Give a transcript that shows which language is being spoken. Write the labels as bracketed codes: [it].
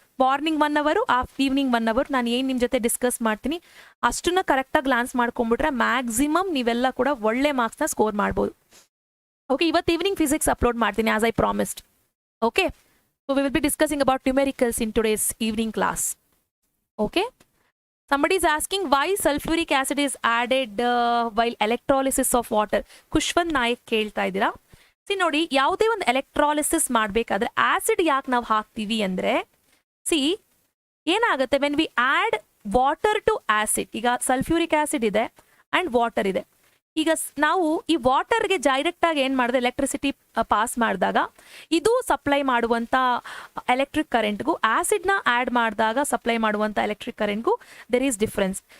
[kn] Morning 1 hour, evening 1 hour ನಾನು ಏನು ನಿಮ್ಮ ಜೊತೆ ಡಿಸ್ಕಸ್ ಮಾಡ್ತೀನಿ ಅಷ್ಟನ್ನ ಕರೆಕ್ಟಾಗಿ ಗ್ಲಾನ್ಸ್ ಮಾಡ್ಕೊಂಡ್ಬಿಟ್ರೆ ಮ್ಯಾಕ್ಸಿಮಮ್ ನೀವೆಲ್ಲ ಕೂಡ ಒಳ್ಳೆ ಮಾರ್ಕ್ಸ್ನ ಸ್ಕೋರ್ ಮಾಡ್ಬೋದು. [en] okay, [kn] ಇವತ್ತು ಈವ್ನಿಂಗ್ ಫಿಸಿಕ್ಸ್ ಅಪ್ಲೋಡ್ ಮಾಡ್ತೀನಿ [en] As I promised. Okay, so we will be discussing about numericals in today's evening class. Okay, somebody is asking why sulfuric acid is added while electrolysis of water. [kn] Khushwant Nayak ಕೇಳ್ತಾ ಇದ್ದೀರಾ. ನೋಡಿ, ಯಾವುದೇ ಒಂದು electrolysis ಮಾಡಬೇಕಾದ್ರೆ acid ಯಾಕೆ ನಾವು ಹಾಕ್ತೀವಿ ಅಂದರೆ, ಏನಾಗುತ್ತೆ, [en] when we add water to acid, [kn] ಈಗ ಸಲ್ಫ್ಯೂರಿಕ್ ಆಸಿಡ್ ಇದೆ ಆ್ಯಂಡ್ ವಾಟರ್ ಇದೆ. ಈಗ ನಾವು ಈ ವಾಟರ್ಗೆ ಡೈರೆಕ್ಟಾಗಿ ಏನು ಮಾಡಿದೆ, ಎಲೆಕ್ಟ್ರಿಸಿಟಿ ಪಾಸ್ ಮಾಡಿದಾಗ ಇದು ಸಪ್ಲೈ ಮಾಡುವಂಥ ಎಲೆಕ್ಟ್ರಿಕ್ ಕರೆಂಟ್ಗೂ ಆಸಿಡ್ನ ಆ್ಯಡ್ ಮಾಡಿದಾಗ ಸಪ್ಲೈ ಮಾಡುವಂಥ ಎಲೆಕ್ಟ್ರಿಕ್ ಕರೆಂಟ್ಗೂ [en] There is difference.